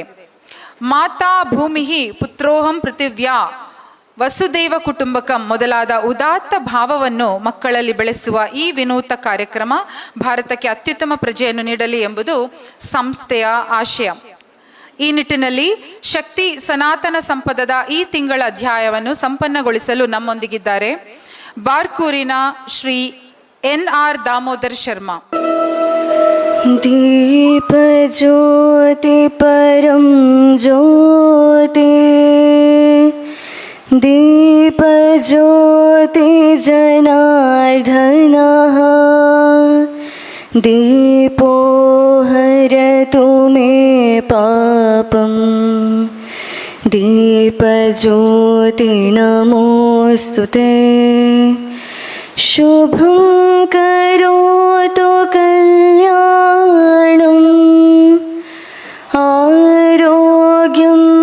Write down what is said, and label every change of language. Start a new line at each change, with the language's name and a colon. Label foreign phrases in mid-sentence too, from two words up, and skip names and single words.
Sanskrit: ಮಾತಾ ಭೂಮಿ ಪುತ್ರೋಹಂ ಪೃಥಿವ್ಯಾ ವಸುದೈವ ಕುಟುಂಬಕಂ
Kannada: ಮೊದಲಾದ ಉದಾತ್ತ ಭಾವವನ್ನು ಮಕ್ಕಳಲ್ಲಿ ಬೆಳೆಸುವ ಈ ವಿನೂತ ಕಾರ್ಯಕ್ರಮ ಭಾರತಕ್ಕೆ ಅತ್ಯುತ್ತಮ ಪ್ರಜೆಯನ್ನು ನೀಡಲಿ ಎಂಬುದು ಸಂಸ್ಥೆಯ ಆಶಯ. ಈ ನಿಟ್ಟಿನಲ್ಲಿ ಶಕ್ತಿ ಸನಾತನ ಸಂಪದದ ಈ ತಿಂಗಳ ಅಧ್ಯಾಯವನ್ನು ಸಂಪನ್ನಗೊಳಿಸಲು ನಮ್ಮೊಂದಿಗಿದ್ದಾರೆ ಬಾರ್ಕೂರಿನ ಶ್ರೀ NR ದಾಮೋದರ್ ಶರ್ಮಾ.
Sanskrit: दीप ज्योति परम ज्योति, दीप ज्योति जनार्दनः, दीपो हरतु मे पापं, दीप ज्योति नमोस्तुते, शुभं करोतु कल्याणम्, आरोग्यं